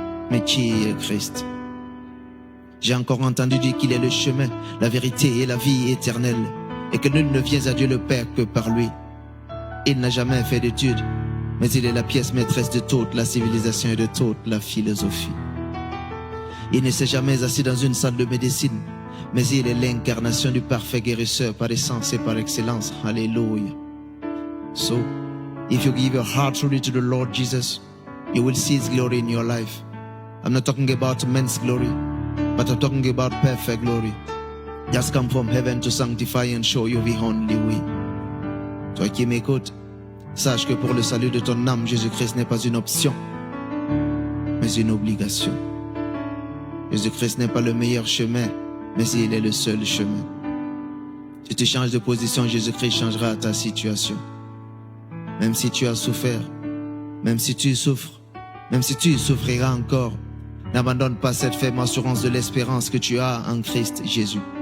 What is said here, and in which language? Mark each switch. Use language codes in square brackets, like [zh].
[fr] Mais qui est Christ? J'ai encore entendu dire qu'il est le chemin, la vérité et la vie éternelle, et que nul ne vient à Dieu le Père que par lui. Il n'a jamais fait d'études, mais il est la pièce maîtresse de toute la civilisation et de toute la philosophie. Il ne s'est jamais assis dans une salle de médecine, mais il est l'incarnation du parfait guérisseur par essence et par excellence. Hallelujah. [en] So, if you give your heart truly to the Lord Jesus, you will see His glory in your life. I'm not talking about men's glory, but I'm talking about perfect glory. He has come from heaven to sanctify and show you the only way. [fr] Toi qui m'écoutes, sache que pour le salut de ton âme, Jésus-Christ n'est pas une option, mais une obligation. Jésus-Christ n'est pas le meilleur chemin, mais il est le seul chemin. Si tu changes de position, Jésus-Christ changera ta situation. Même si tu as souffert, même si tu souffres, même si tu souffriras encore, n'abandonne pas cette ferme assurance de l'espérance que tu as en Christ Jésus.